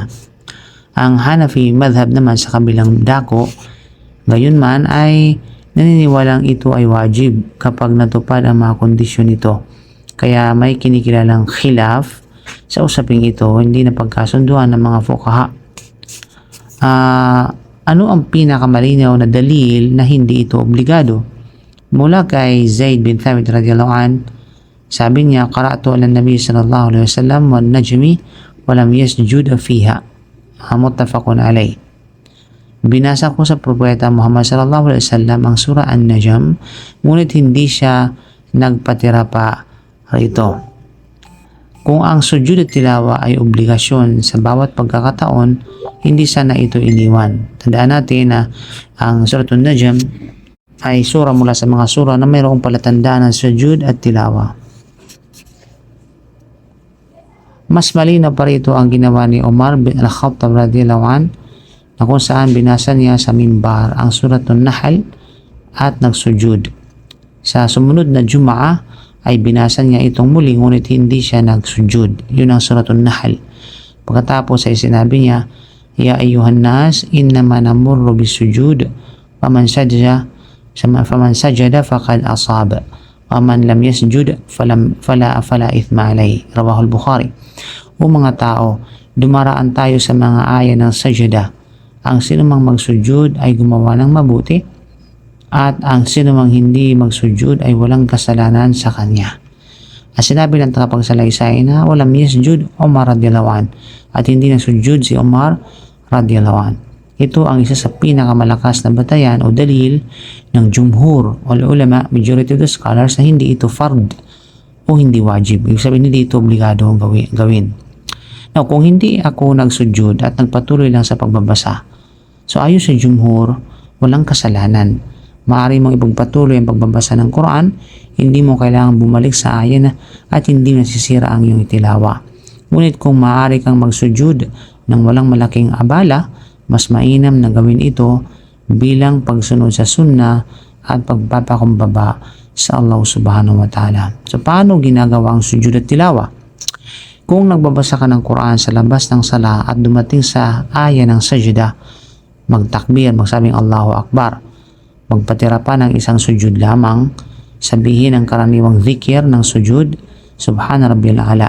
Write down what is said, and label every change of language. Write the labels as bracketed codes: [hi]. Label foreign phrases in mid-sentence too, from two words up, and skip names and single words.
[tl] Ang Hanafi madhab naman sa kabilang dako, gayon man ay naniniwalang ito ay wajib kapag natupad ang mga kondisyon nito. Kaya may kinikilalang khilaf sa usaping ito, hindi na pagkasunduan ng mga fuqaha. Ano ang pinakamalinaw na dalil na hindi ito obligado? Mula kay Zaid bin Thabit [ar] رضي الله عن, [tl] sabi niya, [ar] قرأت على النبي صلى الله عليه وسلم والنجم ولم يسجد فيها. متفق عليه. [tl] Binasa ko sa propeta Muhammad [ar] صلى الله عليه وسلم [tl] ang surah An-Najm, ngunit hindi siya nagpatira pa rito. Kung ang sujud at tilawa ay obligasyon sa bawat pagkakataon, hindi sana ito iniwan. Tandaan natin na ang surah An-Najm ay surah mula sa mga surah na mayroong palatandaan ng sujud at tilawa. Mas malinaw pa rito ang ginawa ni Umar bin Al-Khattab [ar] رضي الله عن, [tl] na kung saan binasa niya sa mimbar ang surah An-Nahl at nagsujud. Sa sumunod na Jum'ah ay binasa niya itong muli ngunit hindi siya nagsujud. Yun ang surah An-Nahl. Pagkatapos ay sinabi niya, [ar] يا أيها الناس إنما نمر بالسجود فمن سجد فقد أصاب ومن لم يسجد فلا إثم عليه. رواه البخاري. [tl] O mga tao, dumaraan tayo sa mga aya ng sajada. Ang sinumang magsujud ay gumawa ng mabuti, at ang sinumang hindi magsujud ay walang kasalanan sa kanya. At sinabi ng tagapagsalaysay na walang [ar] يسجد عمر رضي الله عن, [tl] at hindi nagsujud si Umar [ar] رضي الله عن. [tl] Ito ang isa sa pinakamalakas na batayan o dalil ng jumhur o ulama, [en] majority of the scholars, [tl] na hindi ito fard o hindi wajib. Ibig sabihin, hindi ito obligado gawin. Now, kung hindi ako nagsujud at nagpatuloy lang sa pagbabasa, so ayon sa jumhur, walang kasalanan. Maaari mong ipagpatuloy ang pagbabasa ng Quran, hindi mo kailangan bumalik sa ayan at hindi nasisira ang iyong tilawa. Ngunit kung maaari kang magsujud ng walang malaking abala, mas mainam na gawin ito bilang pagsunod sa sunnah at pagpapakumbaba sa Allah [ar] سبحانه وتعالى. [tl] So paano ginagawa ang sujud at tilawa? Kung nagbabasa ka ng Quran sa labas ng sala at dumating sa aya ng sajda, magtakbir, magsabing [ar] الله أكبر. [tl] Magpatira pa ng isang sujud lamang, sabihin ang karaniwang zikir ng sujud, [ar] سبحان ربي الأعلى.